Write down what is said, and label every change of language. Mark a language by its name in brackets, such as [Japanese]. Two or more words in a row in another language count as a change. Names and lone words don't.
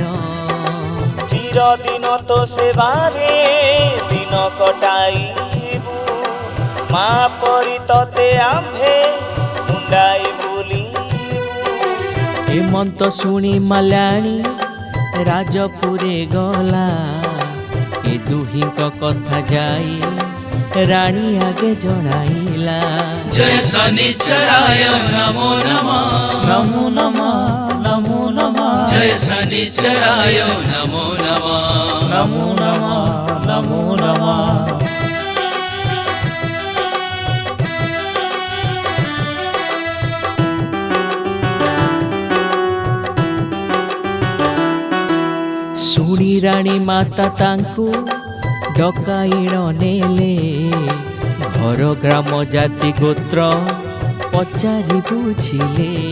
[Odia] ଚିରଦିନ ତୋ ସେବାରେ ଦିନ କଟାଇବୁ ମା ପରି ତତେ ଆମ୍ଭେ ମୁଣ୍ଡାଇ ବୁଲିବୁ ହେମନ୍ତ ଶୁଣି ମାଲ୍ୟାଣୀ ରାଜପୁରେ ଗଲା ଏ ଦୁହିଁଙ୍କ କଥା ଯାଇ ରାଣୀ ଆଗେ ଜଣାଇଲା [Sanskrit] जय शनिश्चराय नमो नमः नमो नमः नमो नमः जय शनिश्चराय नमो नमः नमो नमः नमो नमः [Odia] ଶୁଣି ରାଣୀ ମାତା ତାଙ୍କୁ ଡକାଇଣ ନେଲେ ଘର ଗ୍ରାମ ଜାତି ଗୋତ୍ର ପଚାରି ବୁଝିଲେ